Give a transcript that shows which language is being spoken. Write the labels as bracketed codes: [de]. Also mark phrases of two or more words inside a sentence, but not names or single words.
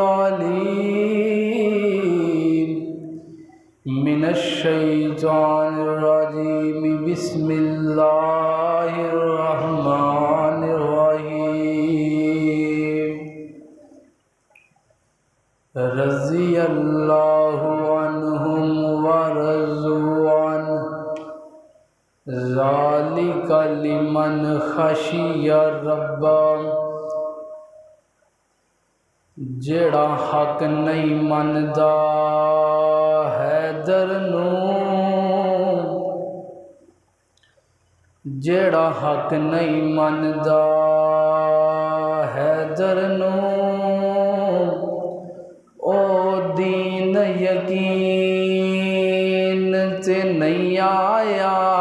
[ar] العليم من الشيطان الرجيم بسم الله الرحمن الرحيم رضي الله عنهم ورضوا عنه ذلك لمن خشي ربه [pa] جڑا حق نہیں مندا حیدر نوں جڑا حق نہیں مندا حیدر نوں او دین یقین تے نہیں آیا